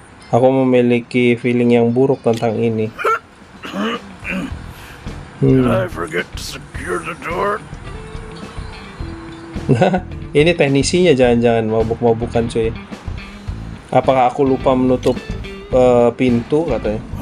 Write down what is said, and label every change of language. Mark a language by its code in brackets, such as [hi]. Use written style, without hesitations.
[id] Aku memiliki feeling yang buruk tentang ini. [en] I forget to secure the door? [id] Nah, ini teknisinya jangan-jangan mabuk-mabukan cuy. Apakah aku lupa menutup pintu katanya?